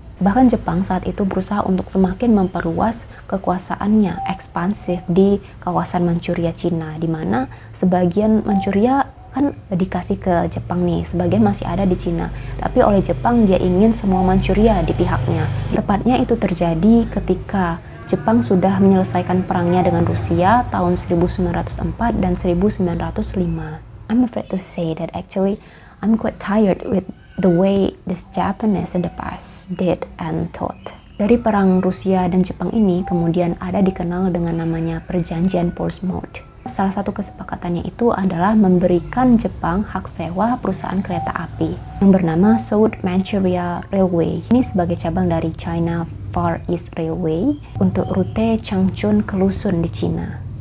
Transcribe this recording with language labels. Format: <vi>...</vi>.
<id>Bahkan Jepang saat itu berusaha untuk semakin memperluas kekuasaannya ekspansif di kawasan Manchuria Cina, di mana sebagian Manchuria kan dikasih ke Jepang nih, sebagian masih ada di Cina. Tapi oleh Jepang dia ingin semua Manchuria di pihaknya. Tepatnya itu terjadi ketika Jepang sudah menyelesaikan perangnya dengan Rusia tahun 1904 dan 1905.</id> <en>I'm afraid to say that actually I'm quite tired with the way this Japanese in the past did and thought.</en> <id>Dari perang Rusia dan Jepang ini kemudian ada dikenal dengan namanya Perjanjian Portsmouth. Salah satu kesepakatannya itu adalah memberikan Jepang hak sewa perusahaan kereta api yang bernama South Manchuria Railway. Ini sebagai cabang dari China Far East Railway untuk rute Changchun ke Luzon di Cina.</id>